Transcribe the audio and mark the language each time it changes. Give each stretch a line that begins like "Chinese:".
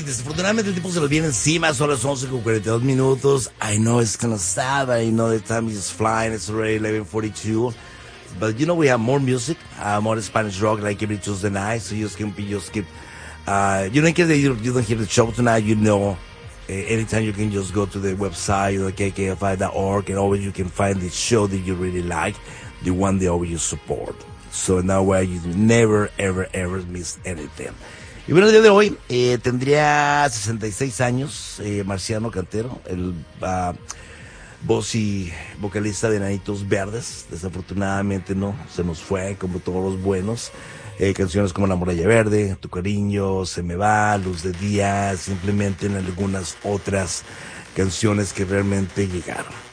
Spanish: Desafortunadamente el tiempo se nos viene encima, son las 11:42 minutos.
English: I know it's kind of sad, I know the time is flying, it's already 11:42. But you know we have more music, more Spanish rock, like every Tuesday night, so you just can be, you skip. You know, in case you don't hear the show tonight, you know, anytime you can just go to the website, you know, KKFI.org, and always you can find the show that you really like, the one they always support. So in that way, you never, ever, ever miss anything.
Spanish: Y bueno, el día de hoy tendría 66 años Marciano Cantero, el voz y vocalista de Enanitos Verdes. Desafortunadamente, no, se nos fue, como todos los buenos. Canciones como La Muralla Verde, Tu Cariño, Se Me Va, Luz de Día, simplemente en algunas otras canciones que realmente llegaron.